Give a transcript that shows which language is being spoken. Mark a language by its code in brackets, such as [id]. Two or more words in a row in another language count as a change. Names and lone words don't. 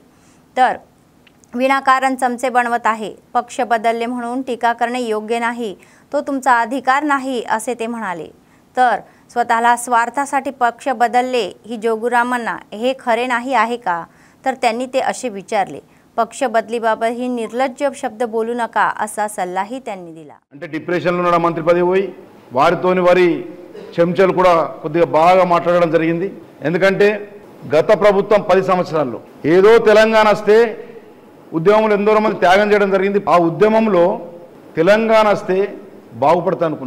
[mr] तर विनाकारण चमचे बनवत आहे, पक्ष बदलले म्हणून टीका करणे योग्य नाही, तो तुमचा अधिकार नाही असे ते म्हणाले। तर स्वतःला स्वार्थासाठी पक्ष बदलले ही जोगुरामांना हे खरे नाही आहे का, तर त्यांनी ते असे विचारले। पक्ष बदलीबाबत ही निर्लज्ज शब्द बोलू नका असा सल्लाही त्यांनी दिला। [te] అంటే డిప్రెషన్ లో ఉన్న మంత్రి పదవి పోయి వారితోని వారి చెంచలు కూడా కొద్దిగా బాగా మాట్లాడడం జరిగింది। ఎందుకంటే గత ప్రభుత్వం 10 సంవత్సరాల్లో ఏదో తెలంగాణ వస్తే ఉద్యమంలో ఎందరో మంది త్యాగం చేయడం జరిగింది। ఆ ఉద్యమంలో తెలంగాణ వస్తే బాగుపడతా అనుకున్నాం।